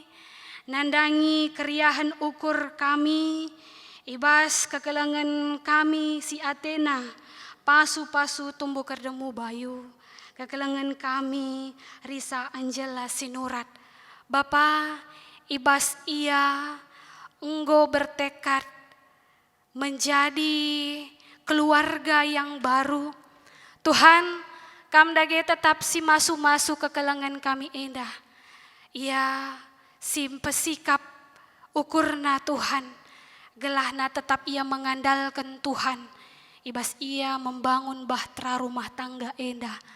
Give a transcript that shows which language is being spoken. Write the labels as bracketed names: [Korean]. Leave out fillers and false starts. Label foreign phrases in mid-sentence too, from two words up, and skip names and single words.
[Batak Karo] Nandangi keriahan ukur kami. Ibas kekelengan kami si Athena. Pasu-pasu tumbuh kerdemu bayu. Kekelengan kami Risa Angela Sinurat. [Indonesian] Bapa, [Batak Karo] ibas ia enggo [Indonesian] bertekad menjadi keluarga yang baru. [Batak Karo] Tuhan, kam dage tetap si masu-masu kekelengan kami endah. Ia si pesikap ukurna Tuhan. Gelahna tetap ia mengandalkan Tuhan. Ibas ia [Indonesian] membangun bahtera rumah tangga endah.